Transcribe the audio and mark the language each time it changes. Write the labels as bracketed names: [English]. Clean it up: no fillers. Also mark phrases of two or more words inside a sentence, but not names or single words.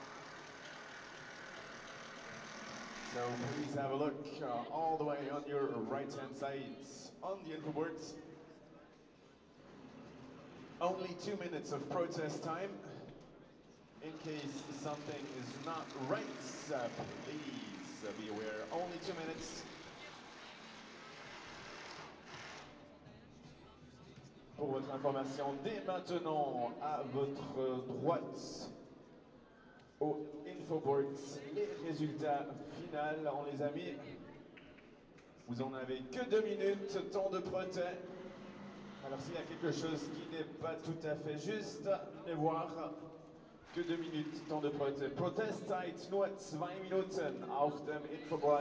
[English] So please have a look all the way on your right-hand side on the info boards. Only 2 minutes of protest time. In case something is not right, please be aware. Only 2 minutes. [French] Pour votre information, dès maintenant, à votre droite, au infoboards, les résultats finaux, on les a mis. Vous en avez que 2 minutes, temps de protest. Alors s'il y a quelque chose qui n'est pas tout à fait juste, venez voir. Que 2 minutes, temps de protest. [German] Protestzeit nur 2 Minuten auf dem Infoboard.